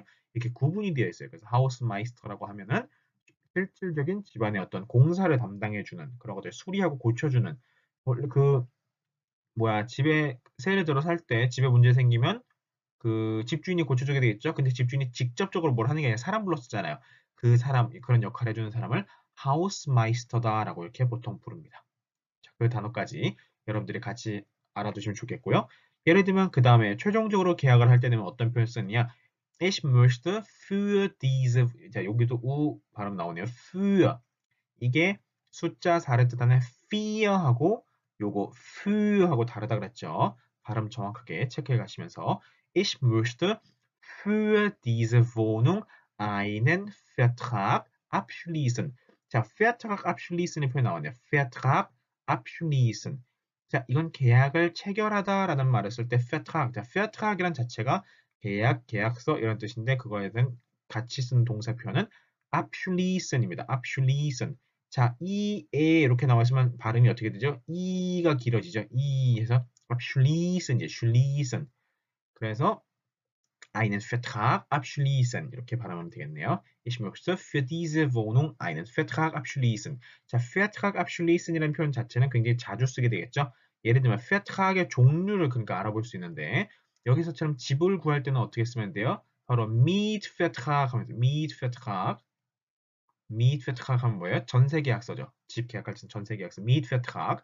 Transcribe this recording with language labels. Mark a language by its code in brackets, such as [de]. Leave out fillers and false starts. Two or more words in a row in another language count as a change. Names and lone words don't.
[ko] 이렇게 구분이 되어 있어요. 그래서 하우스마이스터라고 하면은 실질적인 집안의 어떤 공사를 담당해주는 그런 것들 수리하고 고쳐주는 그 뭐야 집에 세를 들어 살 때 집에 문제 생기면 그 집주인이 고쳐주게 되겠죠. 근데 집주인이 직접적으로 뭘 하는 게 아니라 사람 불렀었잖아요. 그 사람 그런 역할을 해주는 사람을 하우스마이스터다라고 이렇게 보통 부릅니다. 자, 그 단어까지 여러분들이 같이 알아두시면 좋겠고요. 예를 들면 그 다음에 최종적으로 계약을 할 때는 어떤 표현 쓰느냐? [de] Ich möchte für diese [ko] 자 여기도 우 발음 나오네요. für 이게 숫자 4를 뜻하는 fear하고 요거 für하고 다르다 그랬죠. 발음 정확하게 체크해 가시면서 [de] Ich möchte für diese Wohnung einen Vertrag abschließen. [ko] 자, [de] Vertrag abschließen [ko] 의 표현 나왔네요. [de] Vertrag abschließen. [ko] 자, 이건 계약을 체결하다라는 말을 쓸 때 Vertrag. 자, Vertrag이란 자체가 계약, 계약서 이런 뜻인데 그거에 대한 같이 쓰는 동사 표현은 abschließen입니다. abschließen. 자, 에 이렇게 나와있으면 발음이 어떻게 되죠? 이가 길어지죠. 이에서 [de] abschließen, schließen. [ko] 그래서 [de] einen Vertrag abschließen [ko] 이렇게 발음하면 되겠네요. [de] Ich möchte für diese Wohnung einen Vertrag abschließen. [ko] 자, [de] Vertrag abschließen [ko] 이라는 표현 자체는 굉장히 자주 쓰게 되겠죠. 예를 들면 Vertrag의 종류를 그러니까 알아볼 수 있는데 여기서처럼 집을 구할 때는 어떻게 쓰면 돼요? 바로 Mietvertrag 하면서 [de] Mietvertrag Mietvertrag [ko] 하면 뭐예요? 전세계약서죠. 집 계약할 때 전세계약서 Mietvertrag.